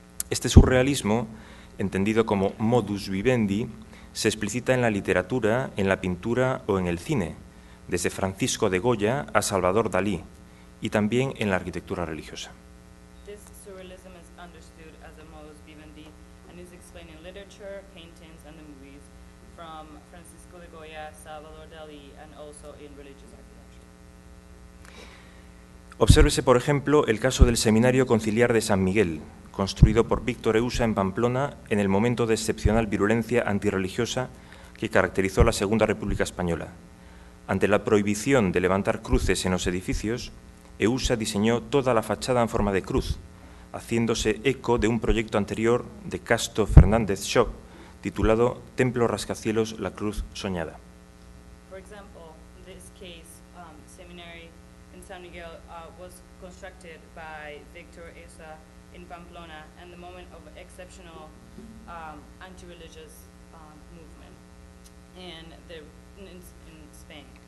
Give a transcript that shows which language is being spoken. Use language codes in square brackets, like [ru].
[es] Este surrealismo, entendido como modus vivendi, se explicita en la literatura, en la pintura o en el cine, desde Francisco de Goya a Salvador Dalí, y también en la arquitectura religiosa. [en] This surrealism is understood as a modus vivendi and is explained in literature, paintings, and the movies, from Francisco de Goya, Salvador Dalí, and also in religious architecture. [es] Obsérvese, por ejemplo, el caso del Seminario Conciliar de San Miguel, construido por Víctor Eusa en Pamplona en el momento de excepcional virulencia antirreligiosa que caracterizó la Segunda República Española. Ante la prohibición de levantar cruces en los edificios, Eusa diseñó toda la fachada en forma de cruz, haciéndose eco de un proyecto anterior de Casto Fernández Schock, titulado Templo Rascacielos, la Cruz Soñada. [en] For example, in this case, seminary in San Miguel was constructed by Victor Eusa in Pamplona and the moment of exceptional anti-religious movement in Spain.